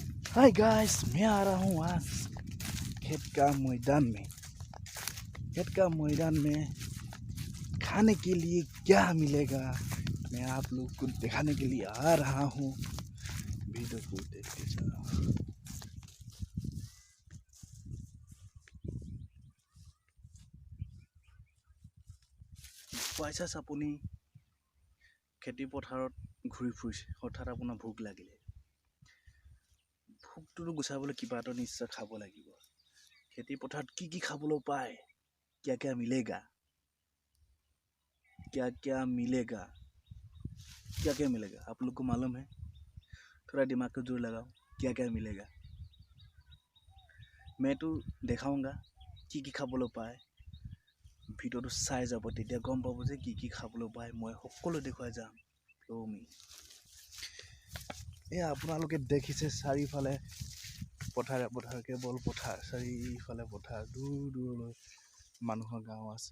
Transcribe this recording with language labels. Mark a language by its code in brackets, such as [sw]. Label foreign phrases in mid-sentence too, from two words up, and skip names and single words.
[hi] हाय गाइस, मैं आ रहा हूँ आज खेत का मैदान में। खेत का मैदान में खाने के लिए क्या मिलेगा, मैं आप लोग को दिखाने के लिए आ रहा हूँ। वीडियो को देखते जाओ। [as] পইচা আপুনি খেতি পথাৰত ঘূৰি ফুৰিছে, হঠাৎ আপোনাৰ ভোক লাগিলে। ভোকটো গুচাবলৈ কিবা এটা নিশ্চয় খাব লাগিব। খেতি পথাৰ কি খাবলৈ পায়, [hi] क्या क्या मिलेगा, क्या क्या मिलेगा, क्या क्या मिलेगा आप लोग को मालूम है? थोड़ा दिमाग को जोर लगाओ, क्या क्या मिलेगा। मैं तो देखाऊंगा की [as] খাবলৈ পায়। ভিডিওটো চাই যাব, তেতিয়া গম পাব যে কি খাবলৈ পায়। মই সকলো দেখুৱাই যাম। এই আপোনালোকে দেখিছে চাৰিওফালে পথাৰে পথাৰ, কেৱল পথাৰ, চাৰিওফালে পথাৰ, দূৰ দূৰলৈ মানুহৰ গাঁও আছে।